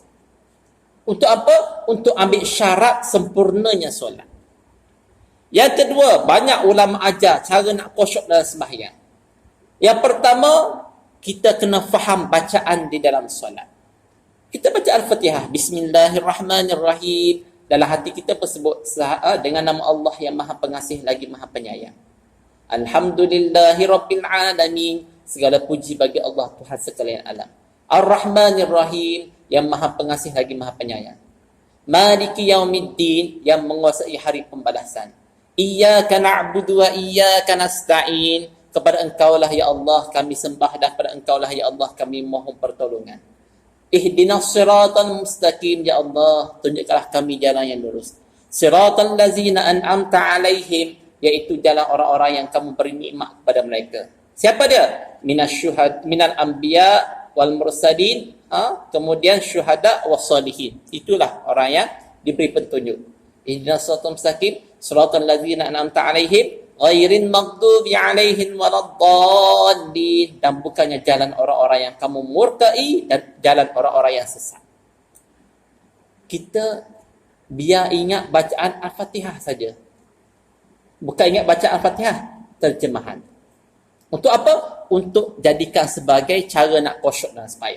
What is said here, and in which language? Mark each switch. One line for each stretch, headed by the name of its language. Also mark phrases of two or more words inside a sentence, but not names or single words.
Malay: Untuk apa? Untuk ambil syarat sempurnanya solat. Yang kedua, banyak ulama ajar cara nak khusyuk dalam sembahyang. Yang pertama, kita kena faham bacaan di dalam solat. Kita baca Al-Fatihah,
Arabic: بسم الله الرحمن الرحيم.
Malay: Dalam hati kita tersebut dengan nama Allah yang Maha Pengasih lagi Maha Penyayang.
Arabic: الحمد لله رب العالمين.
Malay: Segala puji bagi Allah Tuhan sekalian alam.
Arabic: الرحمن الرحيم,
Malay: yang Maha Pengasih lagi Maha Penyayang.
Arabic: مالك يوم الدين,
Malay: yang menguasai hari pembalasan.
Arabic: إياك نعبد وإياك نستعين.
Malay: Kepada Engkaulah ya Allah kami sembah, dan kepada Engkaulah ya Allah kami mohon pertolongan.
Arabic: اهدنا الصراط المستقيم,
Malay: ya Allah tunjukkanlah kami jalan yang lurus.
Arabic: صراط الذين أنعمت عليهم,
Malay: iaitu jalan orang-orang yang kamu beri nikmat kepada mereka. Siapa dia?
Arabic: من الأنبياء والمرسلين, kemudian الشهداء والصالحين.
Malay: Itulah orang yang diberi petunjuk.
Arabic: اهدنا الصراط المستقيم، صراط الذين أنعمت عليهم، غير المغضوب عليهم ولا الضالين,
Malay: dan bukannya jalan orang-orang yang kamu murkai dan jalan orang-orang yang sesat. Kita biar ingat bacaan Al-Fatihah saja. Bukan ingat bacaan Al-Fatihah, terjemahan. Untuk apa? Untuk jadikan sebagai cara nak khusyuk dalam sembahyang.